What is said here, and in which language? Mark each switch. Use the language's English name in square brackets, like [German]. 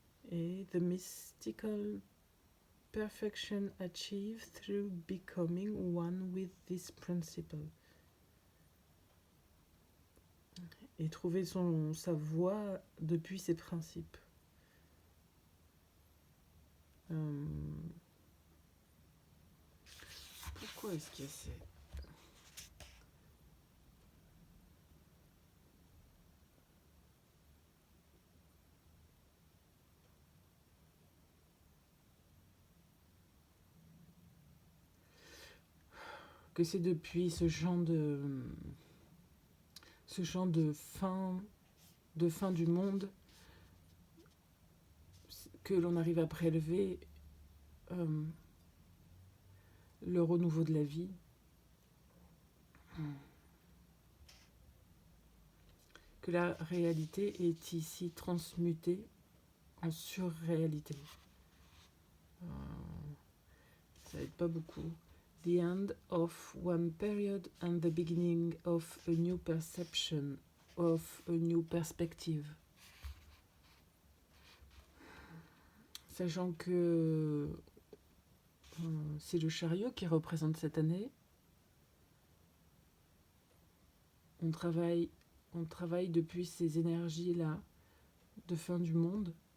[English] Et the mystical perfection achieved through becoming one with this principle. [French] Et trouver sa voie depuis ses principes. Pourquoi est-ce qu'il y a ces... Que c'est depuis ce chant de fin du monde que l'on arrive à prélever le renouveau de la vie. Que la réalité est ici transmutée en surréalité. Ça aide pas beaucoup. [English] The end of one period and the beginning of a new perception, of a new perspective. [French] Sachant que c'est le chariot qui représente cette année. On travaille depuis ces énergies-là de fin du monde.